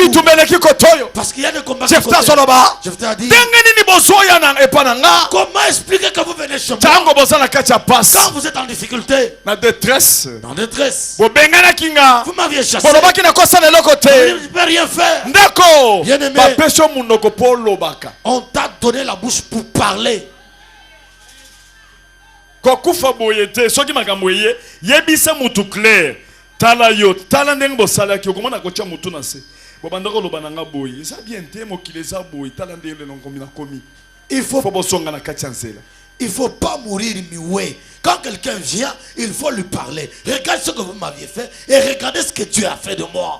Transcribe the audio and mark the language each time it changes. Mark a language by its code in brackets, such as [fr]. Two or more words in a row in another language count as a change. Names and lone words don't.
[fr] Parce qu'il y a des combats. Jephthé a dit, comment expliquer que vous venez chez moi quand vous êtes en difficulté, en détresse? Vous m'aviez chassé. Vous ne pouvez rien faire. Bien-aimé, on t'a donné la bouche pour parler. [ln] Tala yo, tala [fr] il faut pas mourir muet. Quand quelqu'un vient, il faut lui parler. Regarde ce que vous m'aviez fait et regardez ce que Dieu a fait de moi.